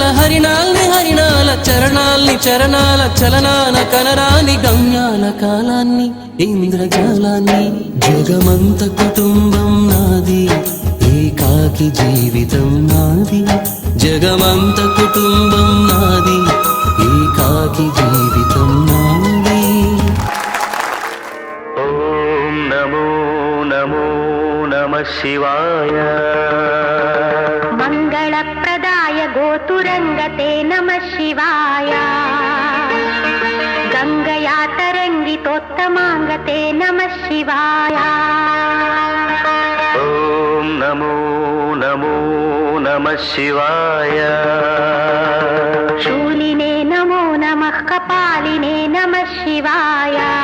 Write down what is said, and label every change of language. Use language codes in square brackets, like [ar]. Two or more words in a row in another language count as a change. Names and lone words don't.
[te] హరిణాల్ని హరిణాల చరణాల్ని చరణాల చలనాల కనరాని గమ్యాల కాలాన్ని ఇంద్రజాలాన్ని జగమంత కుటుంబం నాది ఏకాకి జీవితం నాది జగమంత కుటుంబం నాది ఏకాకి జీవితం నాది [sa] शिवाय मंगलप्रदाय गोतुरंगते नमः शिवाय गंगया तरंगितोत्तमांगते नमः शिवाय ओम नमो नमो नमः शिवाय शूलिने नमो नमः कपालिने नमः शिवाय